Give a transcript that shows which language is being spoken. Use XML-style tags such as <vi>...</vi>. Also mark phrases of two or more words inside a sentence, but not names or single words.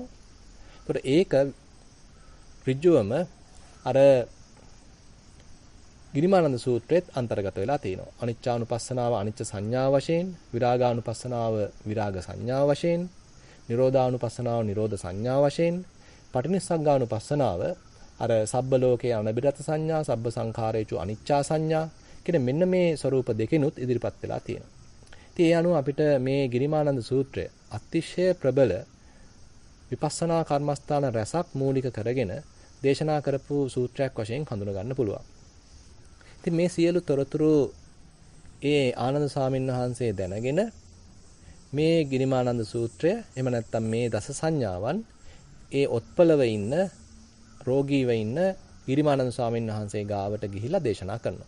<si>ඒතකොට ඒක ඍජුවම අර ගිරිමානන්ද සූත්‍රයේත් අන්තර්ගත වෙලා තියෙනවා. අනිච්චානුපස්සනාව අනිච්ච සංඥා වශයෙන්, විරාගානුපස්සනාව විරාග සංඥා වශයෙන්, නිරෝධානුපස්සනාව නිරෝධ සංඥා වශයෙන්, පටිනිස්සග්ගානුපස්සනාව අර</si> <pi>සබ්බ ලෝකේ අනබිරත සංඥා, සබ්බ සංඛාරේචු අනිච්චා සංඥා</pi> <si>කියන මෙන්න මේ ස්වરૂප දෙකෙනුත් ඉදිරිපත් වෙලා තියෙනවා. ඉතින් ඒ අනුව අපිට මේ ගිරිමානන්ද සූත්‍රය අතිශය ප්‍රබල විපස්සනා කර්මස්ථාන රැසක් මූලික කරගෙන දේශනා කරපු සූත්‍රයක් වශයෙන් හඳුනා ගන්න පුළුවන්. ඉතින් මේ සියලු තොරතුරු ඒ ආනන්ද ස්වාමීන් වහන්සේ දැනගෙන මේ ගිරිමානන්ද සූත්‍රය එහෙම නැත්නම් මේ දස සංඥාවන් ඒ ඔත්පලව ඉන්න රෝගීව ඉන්න ගිරිමානන්ද ස්වාමීන් වහන්සේ ගාවට ගිහිලා දේශනා කරනවා.</si>